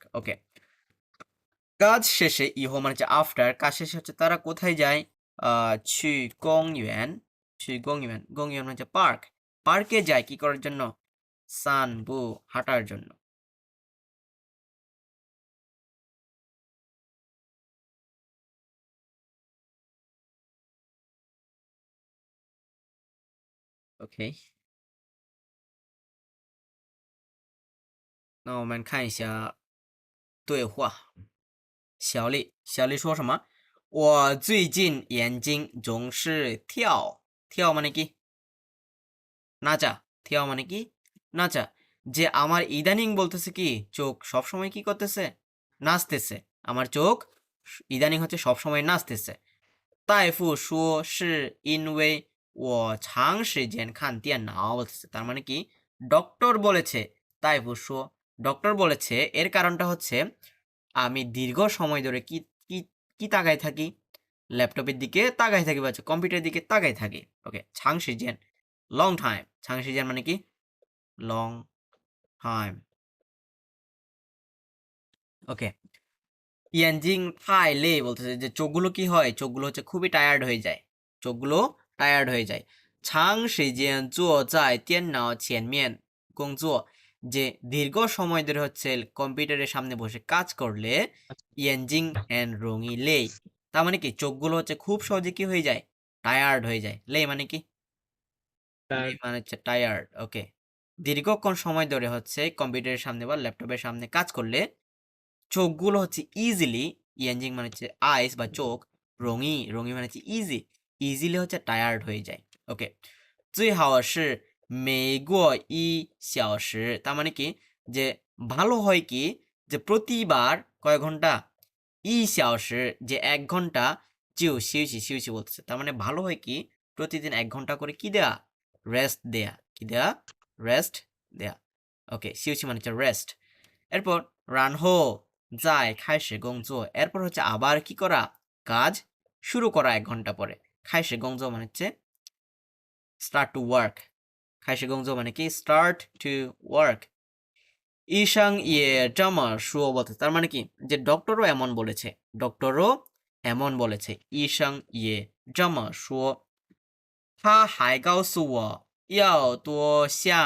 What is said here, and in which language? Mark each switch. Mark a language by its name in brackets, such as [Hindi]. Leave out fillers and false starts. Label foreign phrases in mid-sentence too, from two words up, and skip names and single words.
[Bangla] ওকে, কাজ শেষে ইহো মানে হচ্ছে আফটার, কাজ শেষে হচ্ছে তারা কোথায় যায়, [Chinese] 去公园去公园公园 [Bangla] মানে পার্ক পার্কে যায় কি করার জন্য সানবু হাঁটার জন্য OK， [Chinese] 那我们看一下对话。小丽说什么？我最近眼睛总是跳跳 [Bangla] মানে কি নাচা跳মানে কি নাচা যে আমার ইদানিং বলতেছে কি চোখ সব সময় কি করতেছে নাচতেছে আমার চোখ ইদানিং হচ্ছে সব সময় নাচতেছে [Chinese] 大夫说是因为我长时间看电脑 [Bangla] বলতেছে তার মানে কি ডক্টর বলেছে [Chinese] 大夫说 [Bangla] ডক্টর বলেছে এর কারণটা হচ্ছে আমি দীর্ঘ সময় ধরে কি কি কি তাকায় থাকি ল্যাপটপের দিকে তাকায় থাকি বা কম্পিউটারের দিকে তাকায় থাকি ওকে 长时间 [English] long time [Bangla] 长时间 মানে কি [English] long time [Bangla] ওকে [Chinese] 眼睛太累 [Bangla] বলতেছে যে চোখগুলো কি হয় চোখগুলো হচ্ছে খুবই টায়ার্ড হয়ে যায় চোখগুলো টায়ার্ড হয়ে যায় [Chinese] 长时间坐在电脑前面工作 [Bangla] যে দীর্ঘ সময় ধরে হচ্ছে কম্পিউটারের সামনে বসে কাজ করলে [Chinese] 眼睛很容易累 [Bangla] তার মানে কি চোখগুলো হচ্ছে খুব সহজে কি হয়ে যায় টায়ার্ড হয়ে যায় লে মানে কি লে মানে হচ্ছে টায়ার্ড ওকে দীর্ঘক্ষণ সময় ধরে হচ্ছে কম্পিউটারের সামনে বা ল্যাপটপের সামনে কাজ করলে চোখগুলো হচ্ছে ইজিলি ইয়ানজিং মানে হচ্ছে আইস বা চোখ [Chinese] 容易容易 [Bangla] মানে হচ্ছে [English] easy easily [Bangla] হচ্ছে টায়ার্ড হয়ে যায় ওকে [Chinese] 最好是每过1小时 [Bangla] তার মানে কি যে ভালো হয় কি যে প্রতিবার কয় ঘন্টা 1小时 যে 1 ঘন্টা [Chinese] 就休息休息 [Bangla] বলতেছে তার মানে ভালো হয় কি প্রতিদিন 1 ঘন্টা করে কি দেয়া রেস্ট দেয়া কি দেয়া রেস্ট দেয়া ওকে 休息 মানে হচ্ছে রেস্ট এরপর [Chinese] 然后再开始工作 [Bangla] এরপর হচ্ছে আবার কি করা কাজ শুরু করা 1 ঘন্টা পরে [Chinese] 开始工作 [Bangla] মানে হচ্ছে [English] start to work [Chinese] 开始工作 [Bangla] মানে কি [English] start to work [Chinese] 医生也这么说 [Bangla] বলতে তার মানে কি যে ডক্টরও এমন বলেছে ডক্টরও এমন বলেছে [Chinese] 医生也这么说他还告诉我要多向